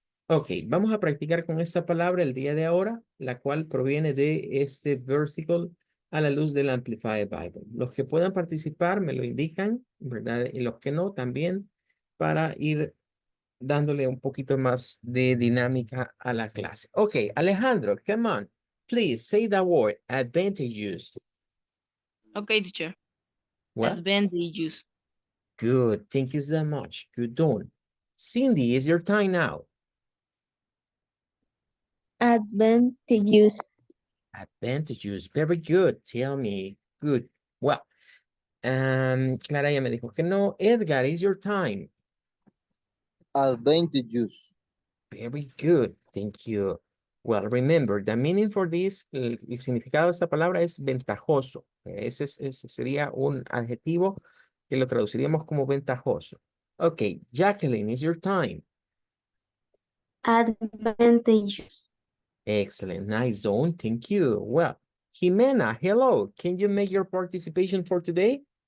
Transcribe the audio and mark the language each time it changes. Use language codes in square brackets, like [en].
[es] Ok, vamos a practicar con esta palabra el día de ahora, la cual proviene de este versículo a la luz del Amplified Bible. Los que puedan participar me lo indican, ¿verdad? Y los que no, también para ir dándole un poquito más de dinámica a la clase. [en] Ok, Alejandro, come on. Please say the word advantageous. Okay, teacher. What? Advantageous. Good. Thank you so much. Good done. Cindy, it's your time now. Advantageous. Advantageous. Very good. Tell me. Good. [es] Well, Clara ya me dijo que no. [en] Edgar, it's your time. Advantageous. Very good. Thank you. Well, remember, the meaning for this, [es] el significado de esta palabra es ventajoso. Ese sería un adjetivo que lo traduciríamos como ventajoso. [en] Ok, Jacqueline, it's your time. Advantageous. Excellent. Nice zone. Thank you. Well, Jimena, hello. Can you make your participation for today?